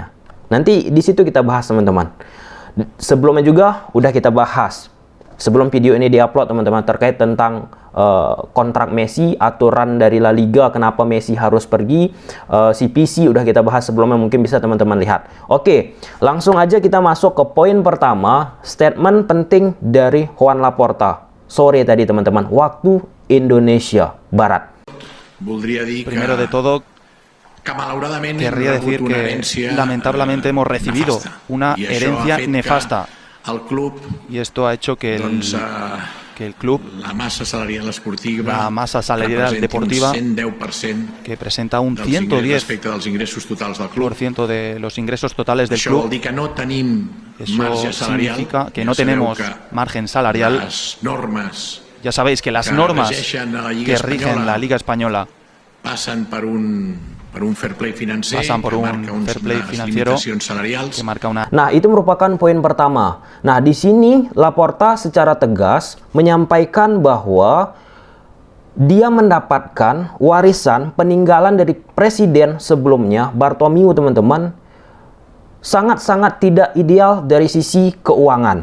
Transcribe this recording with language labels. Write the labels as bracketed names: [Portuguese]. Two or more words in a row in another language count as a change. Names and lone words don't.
[Indonesian] Nanti di situ kita bahas, teman-teman. Sebelumnya juga udah kita bahas sebelum video ini diupload, teman-teman, terkait tentang kontrak Messi, aturan dari La Liga, kenapa Messi harus pergi, CPC udah kita bahas sebelumnya, mungkin bisa teman-teman lihat. Oke, langsung aja kita masuk ke poin pertama, statement penting dari Joan Laporta sore tadi, teman-teman, waktu Indonesia Barat. [Spanish] Primero de todo, querría decir que lamentablemente hemos recibido una herencia nefasta, y esto ha hecho que el club, la masa salarial deportiva, que presenta un 110% de los ingresos totales del club. Eso significa que no tenemos margen salarial. Ya sabéis que las normas que rigen la Liga Española pasan por un fair play financiero que marca una. [Indonesian] Nah, itu merupakan poin pertama. Nah, di sini Laporta secara tegas menyampaikan bahwa dia mendapatkan warisan peninggalan dari presiden sebelumnya, Bartomeu, teman-teman, sangat-sangat tidak ideal dari sisi keuangan.